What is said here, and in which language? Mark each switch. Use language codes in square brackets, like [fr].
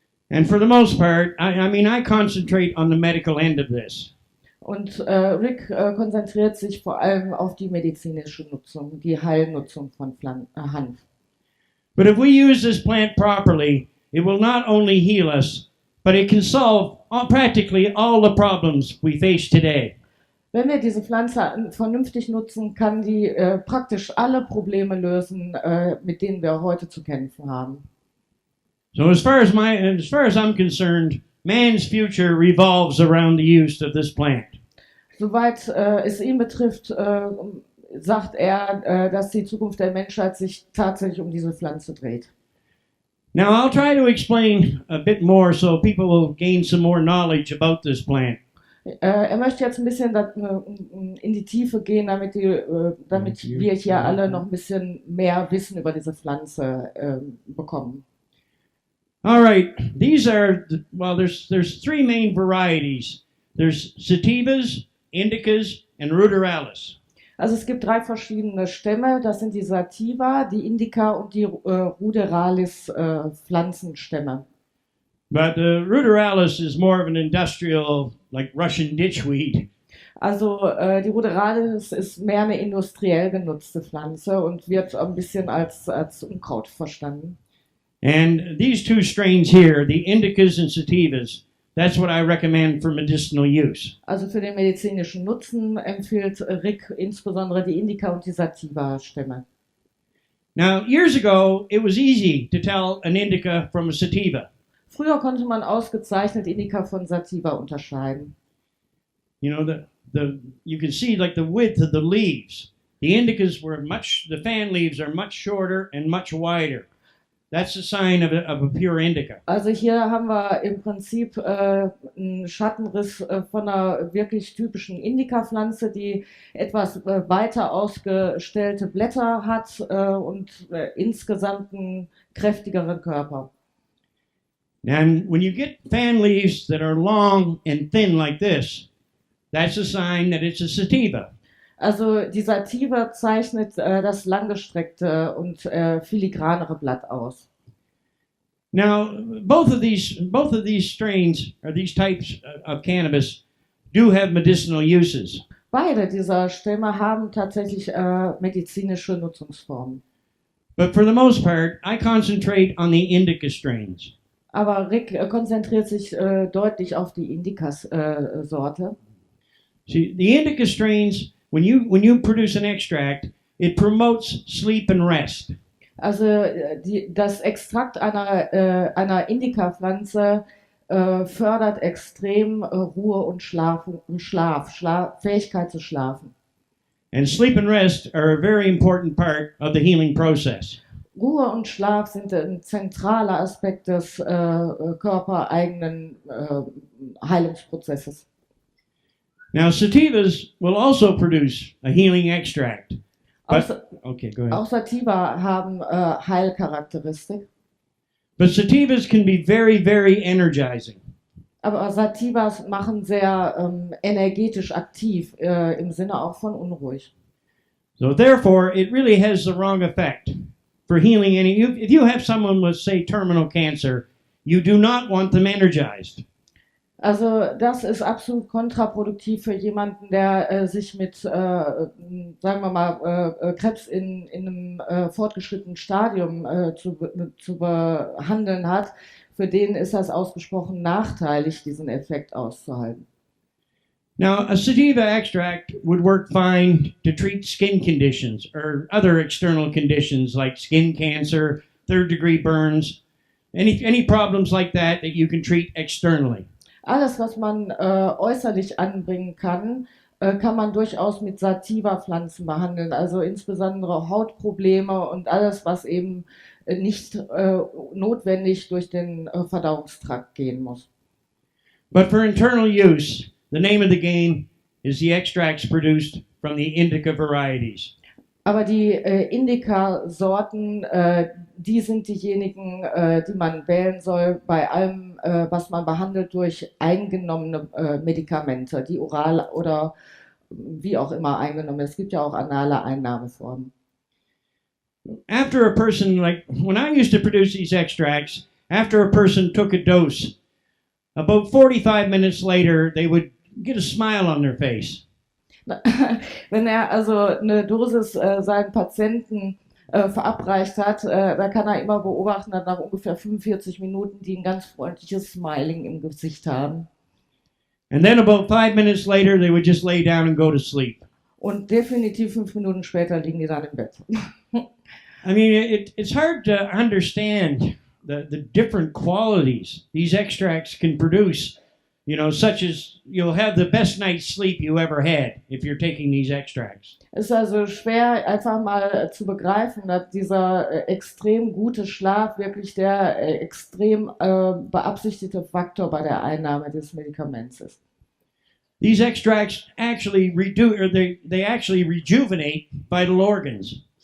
[en] And for the most part, I concentrate on the medical end of this. [de] Und Rick konzentriert sich vor allem auf die medizinische Nutzung, die Heilnutzung von Hanf. [en] But if we use this plant properly, it will not only heal us, but it can solve practically all the problems we face today. [de] Wenn wir diese Pflanze vernünftig nutzen, kann die praktisch alle Probleme lösen, mit denen wir heute zu kämpfen haben. [en] So as far as I'm concerned, man's future revolves around the use of this plant. [de] Soweit es ihn betrifft, sagt er, dass die Zukunft der Menschheit sich tatsächlich um diese Pflanze dreht. [en] Now I'll try to explain a bit more so people will gain some more knowledge about this plant. [de] Er möchte jetzt ein bisschen in die Tiefe gehen, damit wir hier alle noch ein bisschen mehr Wissen über diese Pflanze bekommen. [en] All right, there's three main varieties. There's sativas, indicas, and ruderalis. [de] Also es gibt 3 verschiedene Stämme, das sind die Sativa, die Indica und die Ruderalis Pflanzenstämme. [en] But the ruderalis is more of an industrial, like Russian ditchweed. [de] Also die Ruderalis ist mehr eine industriell genutzte Pflanze und wird ein bisschen als Unkraut verstanden. [en] And these 2 strains here, the indicas and sativas, that's what I recommend for medicinal use. [de] Also für den medizinischen Nutzen empfiehlt Rick insbesondere die Indica und die Sativa-Stämme. [en] Now, years ago, it was easy to tell an indica from a sativa. [de] Früher konnte man ausgezeichnet Indica von Sativa unterscheiden. [en] You know, you can see like the width of the leaves. The indicas the fan leaves are much shorter and much wider. That's a sign of a pure indica. [de] Also hier haben wir im Prinzip einen Schattenriss von einer wirklich typischen Indica-Pflanze, die etwas weiter ausgestellte Blätter hat und insgesamt einen kräftigeren Körper. [en] And when you get fan leaves that are long and thin like this, that's a sign that it's a sativa. [de] Also die Sativa zeichnet das langgestreckte und filigranere Blatt aus. [en] Now, both of these strains, or these types of cannabis, do have medicinal uses. [de] Beide dieser Stämme haben tatsächlich medizinische Nutzungsformen. [en] But for the most part, I concentrate on the indica strains. [de] Aber Rick konzentriert sich deutlich auf die Indica-Sorte. [en] See, the indica strains, when you produce an extract, it promotes sleep and rest. [de] Also das Extrakt einer Indica-Pflanze fördert extrem Ruhe und Fähigkeit zu schlafen. [en] And sleep and rest are a very important part of the healing process. [de] Ruhe und Schlaf sind ein zentraler Aspekt des körpereigenen Heilungsprozesses. [en] Now, sativas will also produce a healing extract. Okay, go ahead. [de] Auch Sativa haben Heilcharakteristik. [en] But sativas can be very, very energizing. [de] Aber Sativas machen sehr energetisch aktiv, im Sinne auch von unruhig. [en] So therefore, it really has the wrong effect for healing any. If you have someone with, say, terminal cancer, you do not want them energized. [de] Also das ist absolut kontraproduktiv für jemanden, der sich mit, sagen wir mal, Krebs in einem fortgeschrittenen Stadium zu behandeln hat. Für den ist das ausgesprochen nachteilig, diesen Effekt auszuhalten. [en] Now, a sativa extract would work fine to treat skin conditions or other external conditions like skin cancer, third-degree burns, any problems like that you can treat externally. [de] Alles, was man äußerlich anbringen kann, kann man durchaus mit Sativa-Pflanzen behandeln. Also insbesondere Hautprobleme und alles, was eben nicht notwendig durch den Verdauungstrakt gehen muss. [en] But for internal use, the name of the game is the extracts produced from the indica varieties. [de] Aber die Indica-Sorten, die sind diejenigen, die man wählen soll bei allem, was man behandelt durch eingenommene Medikamente, die oral oder wie auch immer eingenommen. Es gibt ja auch anale Einnahmeformen. [en] After a person, like when I used to produce these extracts, after a person took a dose, about 45 minutes later, they would get a smile on their face. [de] Wenn er also eine Dosis seinen Patienten verabreicht hat, da kann er immer beobachten, dass nach ungefähr 45 Minuten die ein ganz freundliches Smiling im Gesicht haben. [en] And then about 5 minutes later, they would just lay down and go to sleep. [de] Und definitiv 5 Minuten später liegen die dann im Bett. [en] I mean, it's hard to understand the different qualities these extracts can produce. You know, such as you'll have the best night's sleep you ever had if you're taking these extracts. [de] Es ist also schwer, einfach mal zu begreifen, dass dieser extrem gute Schlaf wirklich der extrem beabsichtigte Faktor bei der Einnahme des Medikaments ist. [en] These extracts actually they actually rejuvenate vital organs.